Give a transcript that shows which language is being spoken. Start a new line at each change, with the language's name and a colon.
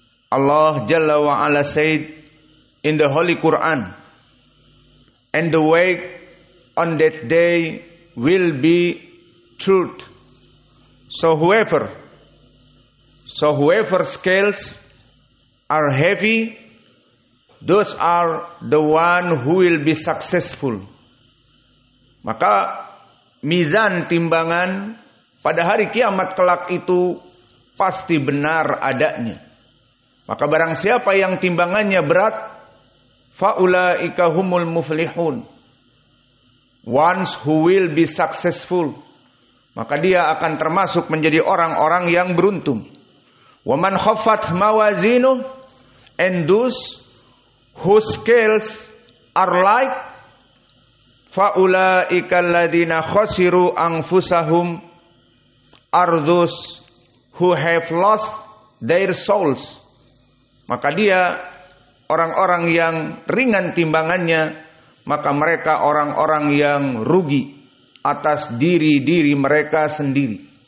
English: Allah Jalla wa Ala said in the Holy Quran, and the way on that day will be truth. So whoever scales are heavy, those are the one who will be successful.
Indonesian: Maka mizan timbangan pada hari kiamat kelak itu pasti benar adanya. Maka barang siapa yang timbangannya berat,
Arabic: faulaika humul muflihun,
English: ones who will be successful,
Indonesian: maka dia akan termasuk menjadi orang-orang yang beruntung.
Arabic: Wa man khaffat mawazinuh,
English: and those whose scales are light,
Arabic: faulaika alladhina khasiru anfusahum,
English: are those who have lost their souls.
Indonesian: Maka dia orang-orang yang ringan timbangannya, maka mereka orang-orang yang rugi atas diri-diri mereka sendiri.